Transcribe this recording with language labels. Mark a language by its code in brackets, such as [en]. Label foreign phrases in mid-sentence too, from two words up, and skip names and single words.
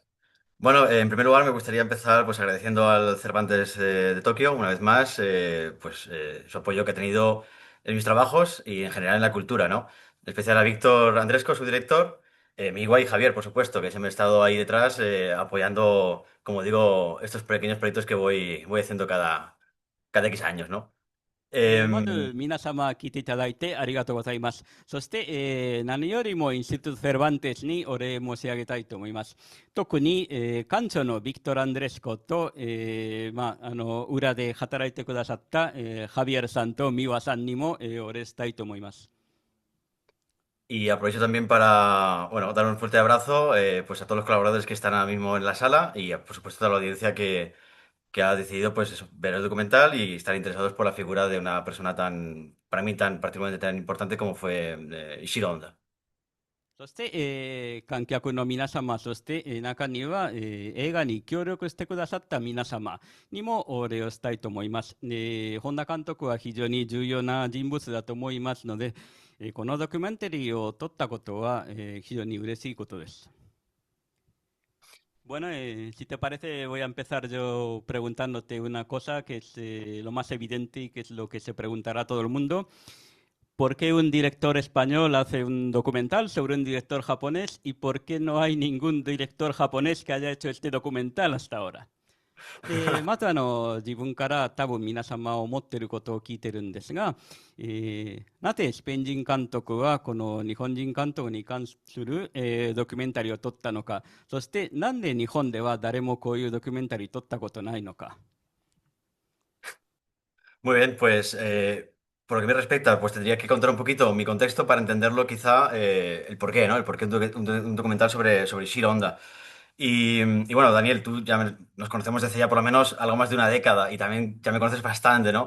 [es] Bueno, en primer lugar me gustaría empezar pues agradeciendo al Cervantes de Tokio una vez más su apoyo que ha tenido en mis trabajos y en general en la cultura, ¿no? En especial a Víctor Andresco, su director, Miguel y Javier, por supuesto, que siempre han estado ahí detrás apoyando, como digo, estos pequeños proyectos que voy haciendo cada X años, ¿no? [ja] ま Em, ず皆様聞いていただいてありがとうございます。そして、何よりもインスティトゥフェルバンテスにお礼申し上げたいと思います。特に、館長のビクトル・アンドレスコと、裏で働いてくださった、ハビエルさんとミワさんにも、お礼したいと思います。 [es] Y aprovecho también para, bueno, dar un fuerte abrazo pues a todos los colaboradores que están ahora mismo en la sala y por supuesto a toda la audiencia que ha decidido pues eso, ver el documental y estar interesados por la figura de una persona tan, para mí tan particularmente tan importante como fue Ishiro Honda. [ja] そして、観客の皆様、そして、中には、映画に協力してくださった皆様にもお礼をしたいと思います。本田監督は非常に重要な人物だと思いますので、このドキュメンタリーを撮ったことは、非常に嬉しいことです。 [es] Bueno, si te parece, voy a empezar yo preguntándote una cosa que es lo más evidente y que es lo que se preguntará todo el mundo. ¿Por qué un director español hace un documental sobre un director japonés y por qué no hay ningún director japonés que haya hecho este documental hasta ahora? [ja] まず自分から多分皆様思っていることを聞いてるんですが、なぜスペイン人監督はこの日本人監督に関する、ドキュメンタリーを撮ったのか、そしてなんで日本では誰もこういうドキュメンタリー撮ったことないのか。 [es] Muy bien, pues por lo que me respecta, pues tendría que contar un poquito mi contexto para entenderlo quizá el porqué, ¿no? El porqué un documental sobre Shiro Honda. Y bueno, Daniel, tú ya nos conocemos desde ya por lo menos algo más de una década y también ya me conoces bastante, ¿no?